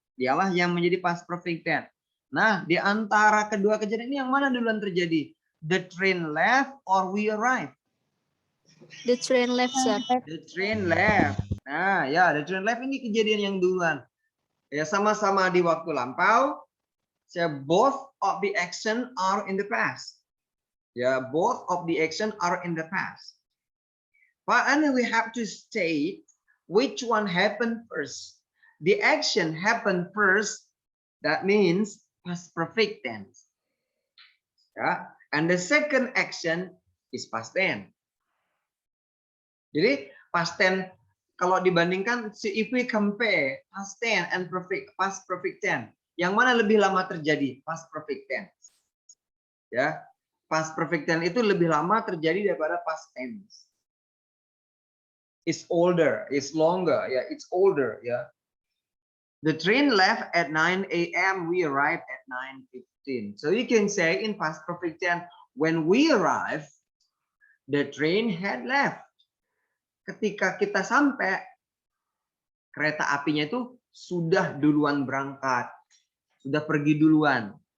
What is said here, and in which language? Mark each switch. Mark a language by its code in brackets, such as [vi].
[id] Dialah yang menjadi past perfect tense. Nah, di antara kedua kejadian ini yang mana duluan terjadi? [en] The train left or we arrived? The train left, sir. The train left. [id] Nah, ya, [en] the train left [id] ini kejadian yang duluan. Ya, sama-sama di waktu lampau. [en] So both of the action are in the past. Ya, both of the action are in the past. But and we have to state which one happened first. The action happened first. That means past perfect tense. Ya, and the second action is past tense. [id] Jadi past tense kalau dibandingkan, [en] if we compare past tense and past perfect tense, [id] yang mana lebih lama terjadi? Past perfect tense. Ya, past perfect tense itu lebih lama terjadi daripada past tense. [en] It's older, it's longer, ya, it's older, ya. The train left at 9 a.m. We arrived at 9:15. So you can say in past perfect tense, when we arrived, the train had left. [id] Ketika kita sampai, kereta apinya itu sudah duluan berangkat, sudah pergi duluan.